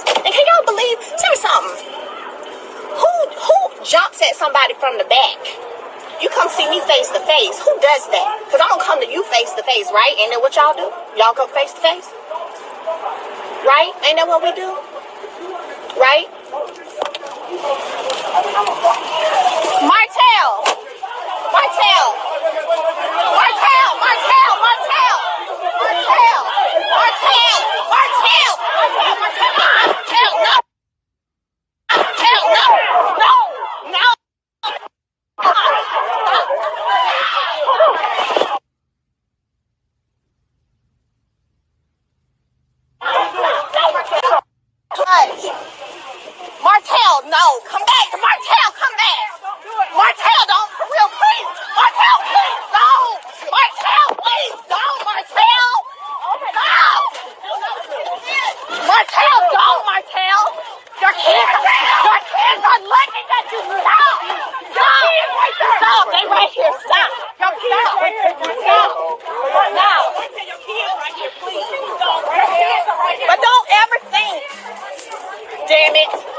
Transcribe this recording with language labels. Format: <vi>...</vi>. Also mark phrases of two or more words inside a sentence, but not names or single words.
<en>And can y'all believe? Tell me something. Who jumps at somebody from the back? You come see me face to face. Who does that? Because I'm going to come to you face to face, right? Ain't that what y'all do? Y'all go face to face? Right? Ain't that what we do? Right? Martell! Martell! Martell! Martell! Martell! Martell! Martell! Martell! Martell! Martell! No! Martell! No! No! No! Martell, no, come back. Martell, come back. Martell, don't, for real, please. Martell, please, no. Martell, please, don't, Martell. No. Martell, don't, Martell. Your kids are looking at you. Stop. Stop. Stop. They right here. Stop. Your kids right here. Stop. Now. Your kids right here, please. But don't ever think. Damn it.</en>